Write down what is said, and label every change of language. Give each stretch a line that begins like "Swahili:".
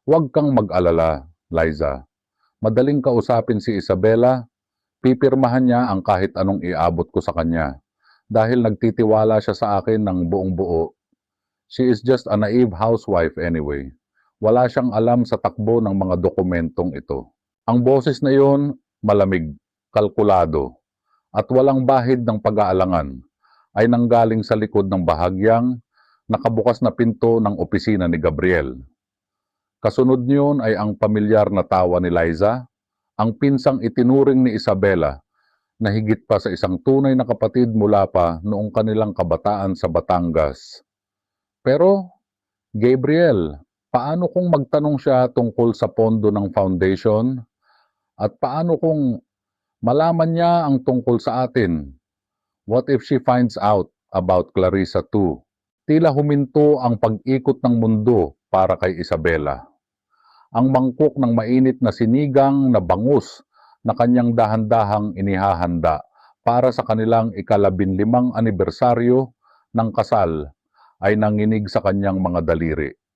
Filipino: Huwag kang mag-alala, Liza. Madaling kausapin si Isabela, pipirmahan niya ang kahit anong iabot ko sa kanya. Dahil nagtitiwala siya sa akin ng buong buo.
English: She is just a naive housewife anyway.
Filipino: Wala siyang alam sa takbo ng mga dokumentong ito. Ang boses na iyon, malamig, kalkulado, at walang bahid ng pag-aalangan, ay nanggaling sa likod ng bahagyang nakabukas na pinto ng opisina ni Gabriel. Kasunod niyon ay ang pamilyar na tawa ni Liza, ang pinsang itinuring ni Isabela na higit pa sa isang tunay na kapatid mula pa noong kanilang kabataan sa Batangas. Pero, Gabriel, paano kung magtanong siya tungkol sa pondo ng foundation? At paano kung malaman niya ang tungkol sa atin?
English: What if she finds out about Clarissa too?
Filipino: Tila huminto ang pag-ikot ng mundo para kay Isabela. Ang mangkok ng mainit na sinigang na bangus na kanyang dahan-dahang inihahanda para sa kanilang ika-15 anibersaryo ng kasal ay nanginig sa kanyang mga daliri.